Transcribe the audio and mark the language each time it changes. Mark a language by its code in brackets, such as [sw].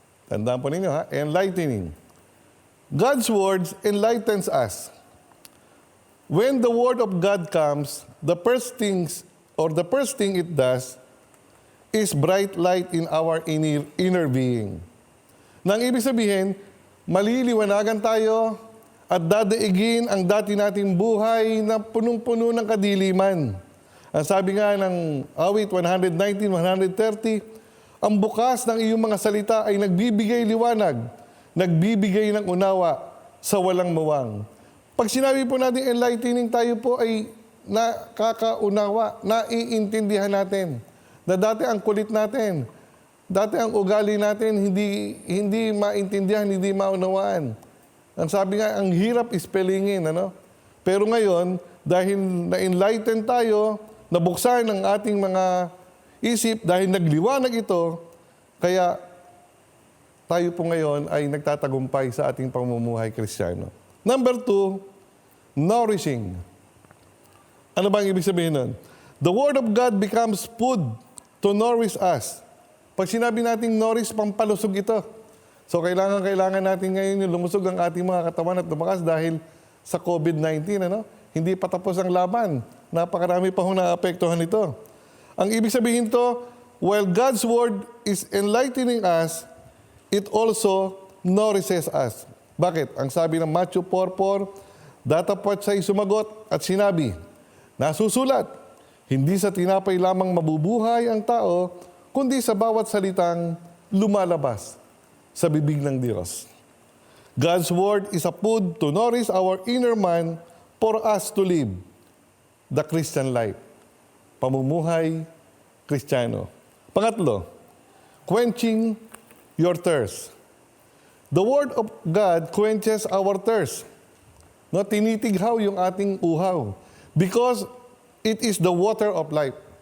[tl] Tandaan po ninyo enlightening. [en] God's Word enlightens us. When the Word of God comes, the first thing it does is bright light in our inner being. [tl] Nang ibig sabihin, maliliwanagan tayo at dadaigin ang dati nating buhay na punong-puno ng kadiliman. Ang sabi nga ng awit 119, 130, ang bukas ng iyong mga salita ay nagbibigay liwanag, nagbibigay ng unawa sa walang muwang. Pag sinabi po natin enlightening, tayo po ay nakakaunawa, naiintindihan natin. Na dati ang kulit natin, dati ang ugali natin, hindi maintindihan, hindi maunawaan. Ang sabi nga, ang hirap spellingin, Pero ngayon, dahil na-enlighten tayo, nabuksan ang ating mga isip, dahil nagliwanag ito, kaya tayo po ngayon ay nagtatagumpay sa ating pamumuhay Kristiyano. Number 2, nourishing. Ano ba ang ibig sabihin nun? [en] The Word of God becomes food to nourish us. [tl] Pag sinabi natin nourish, pampalusog ito. So kailangan natin ngayon yung lumusog ang ating mga katawan at lumakas dahil sa COVID-19, Hindi pa tapos ang laban. Napakarami pa naapektuhan ito. Ang ibig sabihin to, [en] while God's Word is enlightening us, it also nourishes us. [tl] Bakit? Ang sabi ng Matthew 4:4, datapwat siya'y sumagot at sinabi, nasusulat, hindi sa tinapay lamang mabubuhay ang tao, kundi sa bawat salitang lumalabas sa bibig ng Diyos. [en] God's Word is a food to nourish our inner man for us to live the Christian life. [tl] Pamumuhay Kristiyano. Pangatlo, [en] quenching your thirst. The Word of God quenches our thirst. [tl] Tinitighaw yung ating uhaw [en] because it is the water of life.